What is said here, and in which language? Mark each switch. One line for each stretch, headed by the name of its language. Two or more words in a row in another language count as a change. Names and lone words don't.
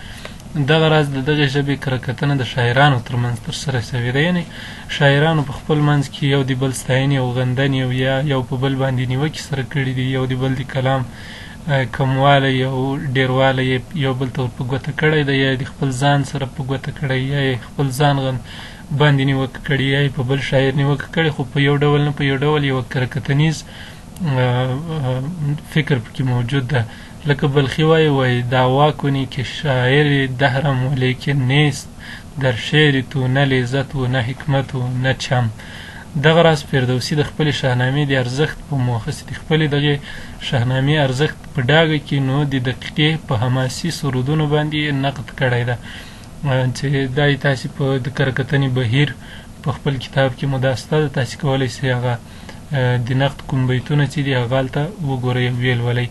Pashto: دغه راز د دغې ژبې کره کتنه د شاعرانو ترمنځ ترسره سوې ده، یعنې شاعرانو په خپل منځ کې یو د بل ستاینې او غندنې او یا یو په بل باندې نیوکې سره کړي دي، یو د بل د کلام کموالی او ډېروالی یو بل ته ور په ګوته کړی ده، یا د خپل ځان سره په ګوته کړی، یا یې خپل ځان باندې نیوکه کړي، یا یې په بل شاعر نیوکه کړي، خو په یو ډول نه په یو ډول یوه کره کتنیز فکر پکې موجود ده. لکه بلخي وایي
Persian: دعوا کنی که شاعر دهرم ولیکن نیست در شعر تو نه لذت و نه حکمت و نه چم.
Pashto: دغه راز فردوسي د خپلې شاهنامې د ارزښت په موخه د خپلې دغې شاهنامې ارزښت په ډاګه کې نو د دقیقې په حماسي سرودونو باندې نقد کړی ده، چې دا یې تاسې په د کره کتنې بهیر په خپل کتاب کې مداسته ده، تاسې کولی سئ هغه د نقد کوم بیتونه چې دي هغه هلته وګورئ او ویلولئ.